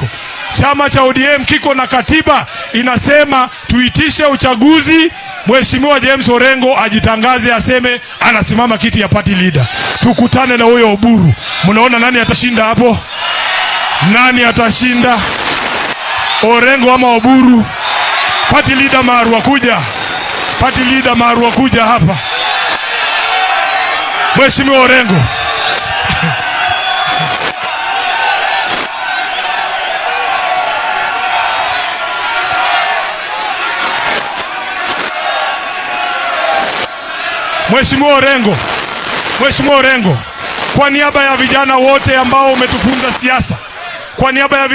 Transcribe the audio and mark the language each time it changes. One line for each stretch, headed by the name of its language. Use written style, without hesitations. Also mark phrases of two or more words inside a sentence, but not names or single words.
Swahili: Chama cha ODM kiko na katiba inasema tuitishe uchaguzi, Mheshimiwa James Orengo ajitangaze aseme anasimama kiti ya
English: party leader.
Swahili: Tukutane na huyo Oburu. Mnaona nani atashinda hapo? Nani atashinda? Orengo ama Oburu?
English: Party leader
Swahili: Marwa kuja hapa. Mheshimiwa Orengo. Mheshimiwa Orengo, kwa niaba ya vijana wote ambao umetufunza siasa, kwa niaba ya